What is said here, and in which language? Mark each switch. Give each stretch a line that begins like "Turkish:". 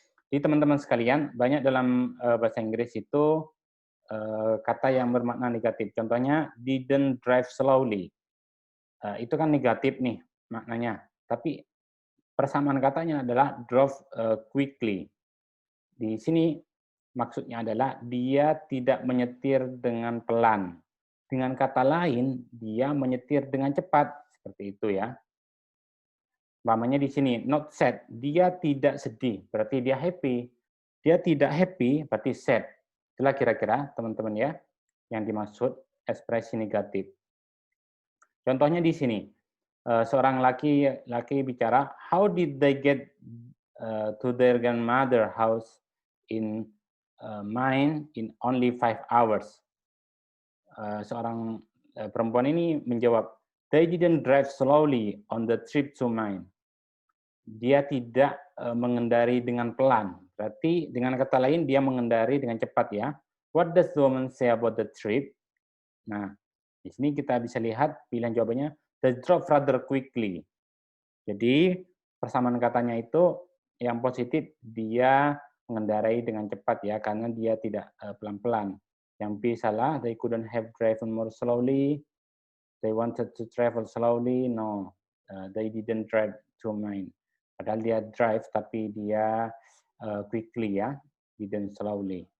Indonesian: Jadi teman-teman sekalian, banyak dalam bahasa Inggris itu kata yang bermakna negatif. Contohnya,
English: didn't drive slowly.
Indonesian: Itu kan negatif nih maknanya. Tapi persamaan katanya adalah drove quickly. Di sini maksudnya adalah dia tidak menyetir dengan pelan. Dengan kata lain, dia menyetir dengan cepat. Seperti itu ya. Umpamanya di sini, not sad. Dia tidak sedih, berarti dia happy. Dia tidak happy, berarti sad. Itulah kira-kira teman-teman ya, yang dimaksud ekspresi negatif. Contohnya di sini, seorang laki bicara,
English: how did they get to their grandmother house in mine in only 5 hours.
Indonesian: Seorang perempuan ini menjawab,
English: they didn't drive slowly on the trip to mine.
Indonesian: Dia tidak mengendari dengan pelan. Berarti dengan kata lain dia mengendari dengan cepat ya.
English: What does the woman say about the trip?
Indonesian: Nah, di sini kita bisa lihat pilihan jawabannya,
English: they drove rather quickly.
Indonesian: Jadi persamaan katanya itu yang positif dia mengendarai dengan cepat ya, karena dia tidak pelan-pelan. Yang B salah,
English: they couldn't have driven more slowly. They wanted to travel slowly. No, they didn't drive to mine.
Indonesian: Padahal dia drive tapi dia quickly ya,
English: didn't slowly.